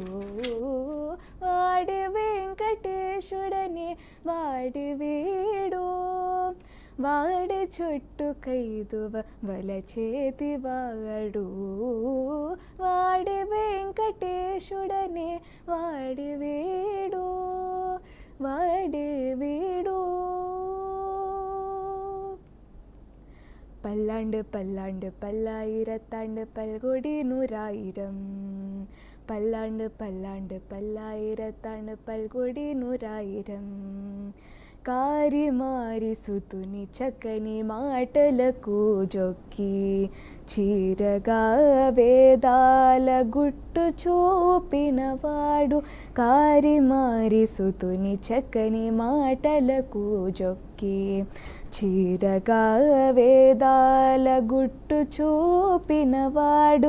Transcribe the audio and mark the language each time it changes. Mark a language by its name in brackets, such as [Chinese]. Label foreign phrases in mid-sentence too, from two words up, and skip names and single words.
[Telugu] వాడి వెంకటేశుడనే వాడి వీడు, వాడి చుట్టూ కైదువల చేతివాడు. వాడి వెంకటేశుడనే వాడి వీడు, వాడి వీడు. [Tamil] பல்லாண்டு பல்லாண்டு பல்லாயிரத்தாண்டு பல்கொடி நூறாயிரம். பல்லாண்டு பல்லாண்டு பல்லாயிரத்தாண்டு பல்கொடி நூறாயிரம். [Telugu] కారి మారి సుతుని చక్కని మాటలకు జొక్కి, చీరగా వేదాల గుట్టు చూపినవాడు. కారి మారి సుతుని చక్కని మాటలకు జొక్కి, చీరగా వేదాల గుట్టు చూపినవాడు.